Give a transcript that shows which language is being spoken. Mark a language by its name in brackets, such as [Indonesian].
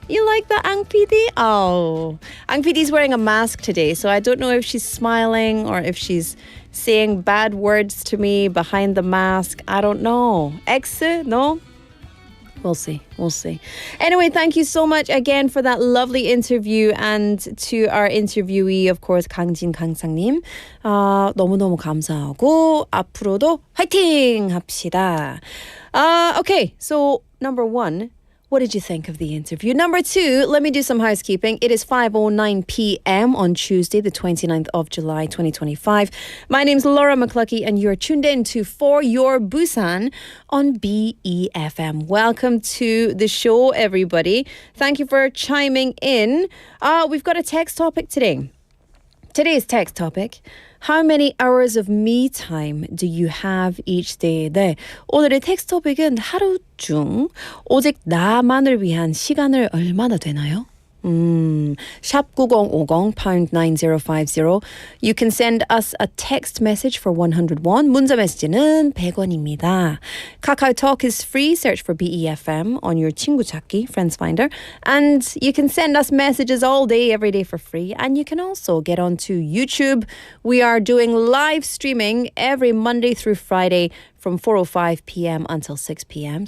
[English] You like that, Ang PD? Oh, Ang PD's wearing a mask today, so I don't know if she's smiling or if she's saying bad words to me behind the mask. I don't know. Ex? No? We'll see. Anyway, thank you so much again for that lovely interview and to our interviewee, of course, 강진 강상님. [Korean] 너무너무 감사하고 앞으로도 화이팅 합시다. [English] Okay, so number one, what did you think of the interview? Number two, let me do some housekeeping. It is 5:09 p.m. on Tuesday, the 29th of July, 2025. My name's Laura McCluckey, and you're tuned in to For Your Busan on BEFM. Welcome to the show, everybody. Thank you for chiming in. We've got a text topic today. Today's text topic. How many hours of me time do you have each day? [Korean] 네, 오늘의 텍스트 토픽은 하루 중 오직 나만을 위한 시간을 얼마나 되나요? [English] 샵 9050 pound 9050. You can send us a text message for 101. [Korean] 문자 메시지는 100원입니다. [English] KakaoTalk is free. Search for BEFM on your [Korean] 친구 찾기, [English] friends finder. And you can send us messages all day, every day for free. And you can also get onto YouTube. We are doing live streaming every Monday through Friday from 4:05 p.m. until 6 p.m.